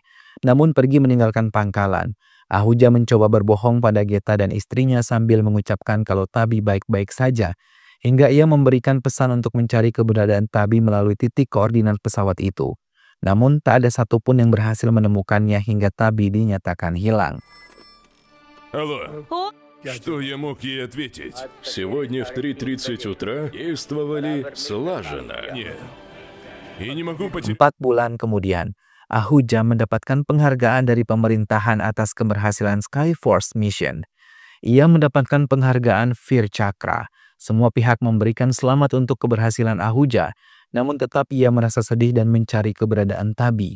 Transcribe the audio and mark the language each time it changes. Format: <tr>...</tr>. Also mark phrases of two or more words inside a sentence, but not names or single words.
<id>Namun pergi meninggalkan pangkalan. Ahuja mencoba berbohong pada Geta dan istrinya sambil mengucapkan kalau Tabi baik-baik saja. Hingga ia memberikan pesan untuk mencari keberadaan Tabi melalui titik koordinat pesawat itu. Namun tak ada satupun yang berhasil menemukannya hingga Tabi dinyatakan hilang.</id> <ru>Алло, О, что я мог ей ответить? Сегодня в 3:30 утра действовали слаженно. Нет. И не могу потерять.</ru> <id>4 bulan kemudian, Ahuja mendapatkan penghargaan dari pemerintahan atas keberhasilan Skyforce Mission. Ia mendapatkan penghargaan Veer Chakra. Semua pihak memberikan selamat untuk keberhasilan Ahuja, namun tetap ia merasa sedih dan mencari keberadaan Tabi.</id>